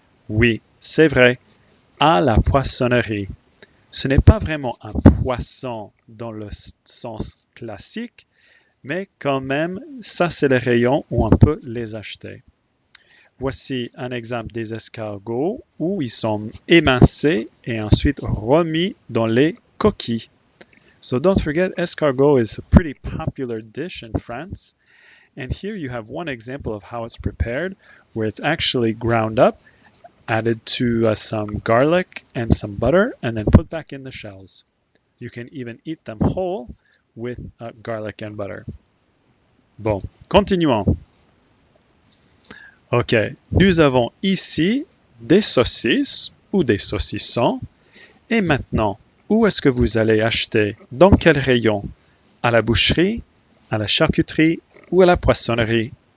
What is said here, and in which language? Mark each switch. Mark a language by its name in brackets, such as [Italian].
[French] Oui, c'est vrai, à la poissonnerie. Ce n'est pas vraiment un poisson dans le sens classique, mais quand même, ça c'est le rayon où on peut les acheter. Voici un exemple des escargots où ils sont émincés et ensuite remis dans les coquilles. [English] So don't forget, escargot is a pretty popular dish in France. And here you have one example of how it's prepared, where it's actually ground up, added to some garlic and some butter, and then put back in the shells. You can even eat them whole with garlic and butter. [French] Bon, continuons. Ok, nous avons ici des saucisses ou des saucissons. Et maintenant, où est-ce que vous allez acheter? Dans quel rayon? À la boucherie, à la charcuterie ou à la poissonnerie?